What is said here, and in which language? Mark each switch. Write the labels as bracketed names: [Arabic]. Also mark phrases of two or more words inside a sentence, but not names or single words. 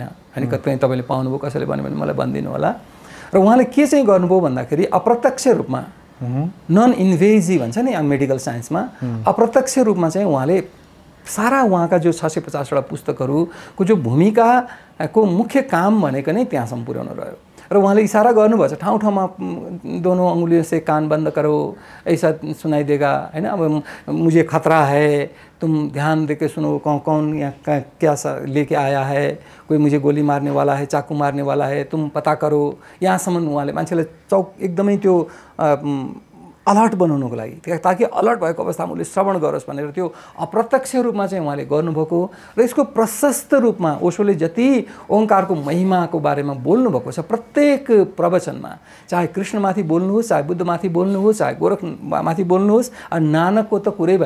[Nepali] अनि कतै तपाईँले पाउनुभयो, कसैले भन्यो भने मलाई भनिदिनु होला। र उहाँले के चाहिँ गर्नुभयो भन्दाखेरि अप्रत्यक्ष रूपमा [English] non invasive [Nepali] भन्छ नि [English] medical scienceमा, [Nepali] अप्रत्यक्ष रूपमा चाहिँ उहाँले सारा उहाँका जो 650वटा पुस्तकहरूको जो भूमिकाको मुख्य काम भनेको नै त्यहाँसम्म पुर्याउनु रह्यो। र उहाँले इसारा गर्नुभएको छ ठाउँ ठाउँमा, [Hindi] दोनों अंगुलियों से कान बंद करो ऐसा सुनाई देगा है ना, अब मुझे खतरा है, तुम ध्यान देके सुनो, कौन यहाँ क्या लेके आया है, कोई मुझे गोली मार्ने वाला है, चाकू मार्ने वाला है, तुम पता करो। [Nepali] यहाँसम्म उहाँले मान्छेलाई एकदमै त्यो अलर्ट बनाउनुको लागि, ताकि अलर्ट भएको अवस्थामा उसले श्रवण गरोस् भनेर त्यो अप्रत्यक्ष रूपमा चाहिँ उहाँले गर्नुभएको। र यसको प्रशस्त रूपमा ओशोले जति ओंकारको महिमाको बारेमा बोल्नुभएको छ प्रत्येक प्रवचनमा, चाहे कृष्णमाथि बोल्नुहोस्, चाहे बुद्धमाथि बोल्नुहोस्, चाहे गोरखमाथि बोल्नुहोस्, नानकको त कुरै भएन।